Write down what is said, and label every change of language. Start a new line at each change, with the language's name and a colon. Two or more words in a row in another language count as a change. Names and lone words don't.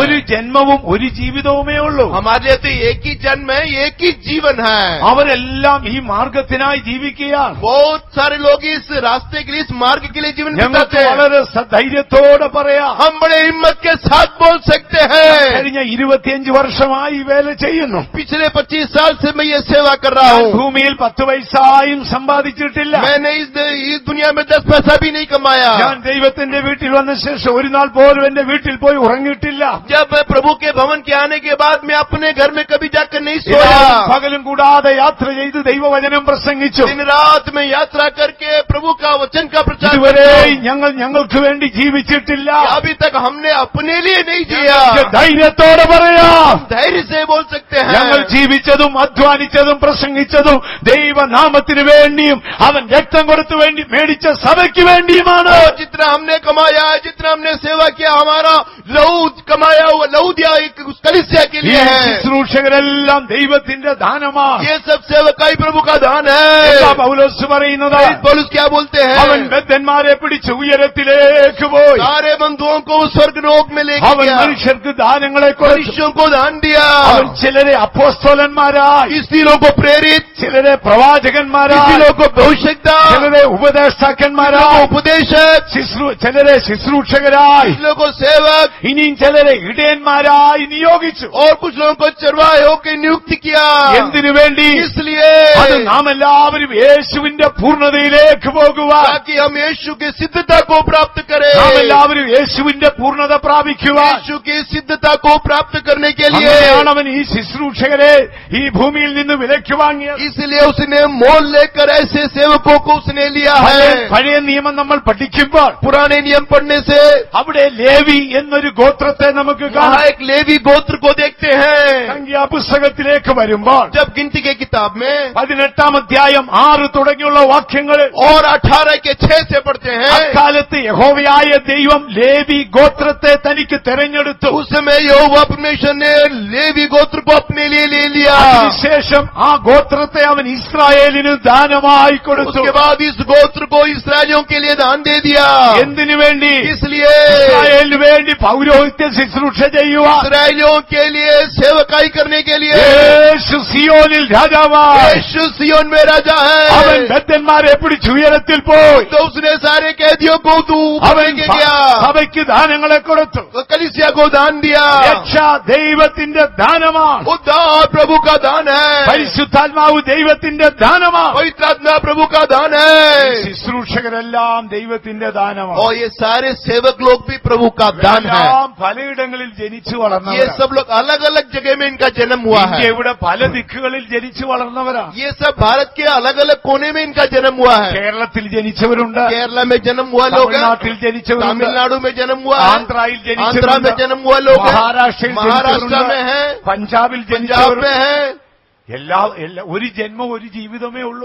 Malayalam: ഒരു ജന്മവും ഒരു ജീവിതവുമേ ഉള്ളൂ.
Hindi: हमारे लिए तो एक ही जन्म है, एक ही जीवन है.
Malayalam: അവരെല്ലാം ഈ മാർഗത്തിനായി ജീവിക്കുകയാണ്.
Hindi: बहुत सारे लोग इस रास्ते के लिए, इस मार्ग के लिए जीवन
Malayalam: ഞങ്ങൾക്ക്
Hindi: बिताते हैं.
Malayalam: വളരെ ധൈര്യത്തോടെ പറയാം,
Hindi: हम बड़े हिम्मत के साथ बोल सकते हैं.
Malayalam: കഴിഞ്ഞ 25 വർഷമായി ഈ വേല ചെയ്യുന്നു.
Hindi: पिछले 25 साल से मैं ये सेवा कर रहा हूँ.
Malayalam: ഭൂമിയിൽ 10 പൈസയും സമ്പാദിച്ചിട്ടില്ല.
Hindi: मैंने इस दुनिया में 10 पैसा भी नहीं कमाया.
Malayalam: ഞാൻ ദൈവത്തിന്റെ വീട്ടിൽ വന്ന ശേഷം ഒരു നാൾ പോലും എന്റെ വീട്ടിൽ പോയി ഉറങ്ങിയിട്ടില്ല.
Hindi: जब मैं प्रभु के भवन के आने के बाद मैं अपने घर में कभी जाकर नहीं सोया.
Malayalam: രാവും പകലും കൂടാതെ യാത്ര ചെയ്ത് ദൈവവചനം പ്രസംഗിച്ചു.
Hindi: दिन रात में यात्रा करके प्रभु का वचन का प्रचार
Malayalam: ഇതുവരെ
Hindi: करता हूं.
Malayalam: ഞങ്ങൾക്ക് വേണ്ടി ജീവിച്ചിട്ടില്ല.
Hindi: अभी तक हमने अपने लिए नहीं जिया.
Malayalam: ഞങ്ങൾക്ക് ധൈര്യത്തോടെ പറയാം,
Hindi: धैर्य से बोल सकते
Malayalam: ഞങ്ങൾ
Hindi: हैं.
Malayalam: ജീവിച്ചതും അധ്വാനിച്ചതും പ്രസംഗിച്ചതും ദൈവനാമത്തിന് വേണ്ടിയും അവൻ രക്തം കൊടുത്തു വേണ്ടി മേടിച്ച സഭയ്ക്ക് വേണ്ടിയുമാണ്.
Hindi: और जितना हमने कमाया, जितना हमने सेवा किया, हमारा लहू कमाया हुआ लहू दिया उस कलीसिया के
Malayalam: ഈ
Hindi: लिए है.
Malayalam: ശുശ്രൂഷകരെല്ലാം ദൈവത്തിന്റെ ദാനമാണ്.
Hindi: ये सब सेवकाई प्रभु का दान
Malayalam: എന്താ
Hindi: है.
Malayalam: പൗലോസ് പറയുന്നത്?
Hindi: पौलुस क्या बोलते
Malayalam: അവൻ
Hindi: हैं?
Malayalam: ബദ്ധന്മാരെ പിടിച്ച് ഉയരത്തിലേക്ക് പോയി.
Hindi: सारे बंधुओं को स्वर्ग लोक में लेके
Malayalam: അവൻ
Hindi: गया.
Malayalam: മനുഷ്യർക്ക് ദാനങ്ങളെ കൊടുത്തു.
Hindi: मनुष्यों को दान दिया.
Malayalam: അവൻ ചിലരെ അപ്പോസ്തലന്മാരായി,
Hindi: किसी लोगों को प्रेरित,
Malayalam: ചിലരെ പ്രവാചകന്മാരായി,
Hindi: किसी लोगों को भविष्यता,
Malayalam: ചിലരെ ഉപദേഷ്ടാക്കന്മാരായി,
Hindi: उपदेशक,
Malayalam: ചിലരെ ശുശ്രൂഷകരായി,
Hindi: कुछ लोगों को सेवक
Malayalam: ഇനിയും ചിലരെ ഇടയന്മാരായി നിയോഗിച്ചു.
Hindi: और कुछ लोगों को चरवाहों की नियुक्ति किया.
Malayalam: എന്തിനു വേണ്ടി?
Hindi: इसलिए
Malayalam: അത് നാം എല്ലാവരും യേശുവിന്റെ പൂർണ്ണതയിലേക്ക് പോകുവാൻ,
Hindi: ताकि हम यीशु की सिद्धता को प्राप्त करें.
Malayalam: നാം എല്ലാവരും യേശുവിന്റെ പൂർണ്ണത പ്രാപിക്കുവാൻ.
Hindi: यीशु की सिद्धता को प्राप्त करने के लिए
Malayalam: അങ്ങനെയാണ് അവൻ ഈ ശുശ്രൂഷകരെ ഈ ഭൂമിയിൽ നിന്ന് വിലയ്ക്ക് വാങ്ങിയത്.
Hindi: इसलिए उसने मोल लेकर ऐसे सेवकों को उसने लिया है.
Malayalam: പഴയ നിയമം നമ്മൾ പഠിക്കുമ്പോൾ
Hindi: पुराने नियम पढ़ने से
Malayalam: അവിടെ ലേവി എന്നൊരു ഗോത്രത്തെ നമുക്ക്
Hindi: वहाँ
Malayalam: കാണാം.
Hindi: एक लेवी गोत्र को देखते हैं.
Malayalam: സംഖ്യാപുസ്തകത്തിലേക്ക് വരുമ്പോൾ
Hindi: जब गिनती के किताब में
Malayalam: 18 അധ്യായം 6 തുടങ്ങിയുള്ള വാക്യങ്ങൾ
Hindi: और 18 के 6 से पढ़ते हैं.
Malayalam: അക്കാലത്ത് യഹോവയായ ദൈവം ലേവി ഗോത്രത്തെ തനിക്ക് തെരഞ്ഞെടുത്തു.
Hindi: उस समय यहोवा परमेश्वर ने लेवी गोत्र को अपने लिए ले लिया.
Malayalam: അതിനുശേഷം ആ ഗോത്രത്തെ അവൻ ഇസ്രായേലിന് ദാനമായി കൊടുത്തു.
Hindi: उसके बाद इस गोत्र को इसराइलियों के लिए दान दे दिया.
Malayalam: എന്തിനു വേണ്ടി?
Hindi: इसलिए
Malayalam: ഇസ്രായേലിന് വേണ്ടി പൗരോഹിത്യ ശുശ്രൂഷ ചെയ്യുവാൻ.
Hindi: इसराइलियों के लिए सेवकाई करने के लिए
Malayalam: യേശു സിയോനിൽ രാജാവായി.
Hindi: यीशु सियोन में राजा
Malayalam: അവൻ
Hindi: है.
Malayalam: ബദ്ധന്മാരെ പിടിച്ച് ഉയരത്തിൽ പോയി.
Hindi: तो उसने सारे कैदियों को ऊपर
Malayalam: അവൻ
Hindi: लेके गया.
Malayalam: സഭയ്ക്ക് ദാനങ്ങളെ കൊടുത്തു.
Hindi: तो कलीसिया को दान दिया.
Malayalam: രക്ഷ ദൈവത്തിന്റെ ദാനമാണ്.
Hindi: उद्धार प्रभु का दान है.
Malayalam: പരിശുദ്ധാത്മാവ് ദൈവത്തിന്റെ ദാനമാണ്.
Hindi: पवित्र आत्मा प्रभु का दान है.
Malayalam: ശുശ്രൂഷകരെല്ലാം ദൈവത്തിന്റെ ദാനമാണ്.
Hindi: और ये सारे सेवक लोग भी प्रभु का दान है.
Malayalam: എല്ലാം പലയിടങ്ങളിൽ ജനിച്ചു
Hindi: ये
Malayalam: വളർന്നവരാണ്.
Hindi: सब लोग अलग अलग जगह में इनका जन्म हुआ है.
Malayalam: ഇന്ത്യയുടെ പല ദിക്കുകളിൽ ജനിച്ചു വളർന്നവരാണ്.
Hindi: ये सब भारत के अलग अलग कोने में इनका जन्म हुआ है.
Malayalam: കേരളത്തിൽ ജനിച്ചവരുണ്ട്,
Hindi: केरला में जन्म हुआ लोग हैं.
Malayalam: തമിഴ്നാട്ടിൽ ജനിച്ചവരുണ്ട്,
Hindi: तमिलनाडु में जन्म हुआ है.
Malayalam: ആന്ധ്രയിൽ
Hindi: आंध्रा में
Malayalam: ജനിച്ചവരുണ്ട്,
Hindi: जन्म हुआ लोग हैं.
Malayalam: മഹാരാഷ്ട്രയിൽ
Hindi: महाराष्ट्र में
Malayalam: ജനിച്ചവരുണ്ട്,
Hindi: है.
Malayalam: പഞ്ചാബിൽ
Hindi: पंजाब
Malayalam: ജനിച്ചവരുണ്ട്.
Hindi: में है.
Malayalam: ഒരു ജന്മം ഒരു ജീവിതമേ ഉള്ളൂ.